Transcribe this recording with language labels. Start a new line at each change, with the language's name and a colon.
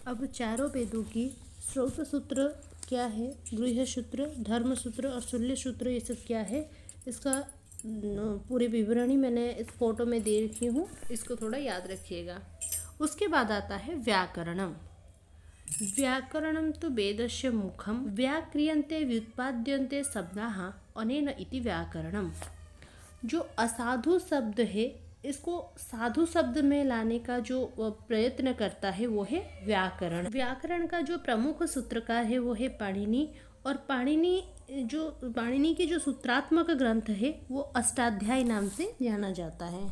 Hindi: अब चारों वेदों की श्रौत सूत्र क्या है, गृह्य सूत्र, धर्म सूत्र और शूल्य सूत्र, ये सब क्या है, इसका पूरी विवरणी मैंने इस फोटो में दे रखी हूँ, इसको थोड़ा याद रखिएगा। उसके बाद आता है व्याकरणम।
Sanskrit: व्याकरणम तो वेदस्य मुखम व्याक्रियन्ते व्युत्पाद्यन्ते शब्दाः अनेन इति व्याकरणम।
Hindi: जो असाधु शब्द है इसको साधु शब्द में लाने का जो प्रयत्न करता है वो है व्याकरण। व्याकरण का जो प्रमुख सूत्रकार है वो है पाणिनि, और पाणिनि की जो सूत्रात्मक ग्रंथ है वो अष्टाध्यायी नाम से जाना जाता है।